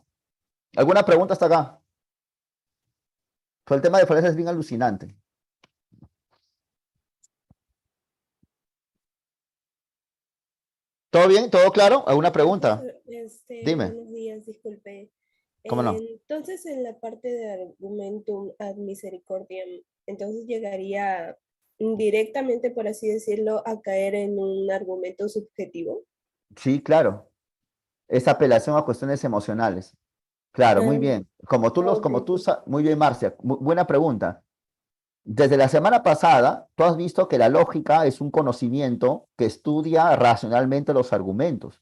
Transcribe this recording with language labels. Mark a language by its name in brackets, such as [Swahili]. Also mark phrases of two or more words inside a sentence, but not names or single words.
[Spanish] ¿Alguna pregunta hasta acá? Pues el tema de falencia es bien alucinante. ¿Todo bien? ¿Todo claro? ¿Alguna pregunta? Dime. Buenos días, disculpe. ¿Cómo no? Entonces, en la parte de [Latin] argumentum ad misericordiam, [Spanish] entonces llegaría directamente, por así decirlo, a caer en un argumento subjetivo. Sí, claro. Es apelación a cuestiones emocionales. Claro, muy Ah, bien. ok. Muy bien, Marcia. Buena pregunta. Desde la semana pasada, tú has visto que la lógica es un conocimiento que estudia racionalmente los argumentos.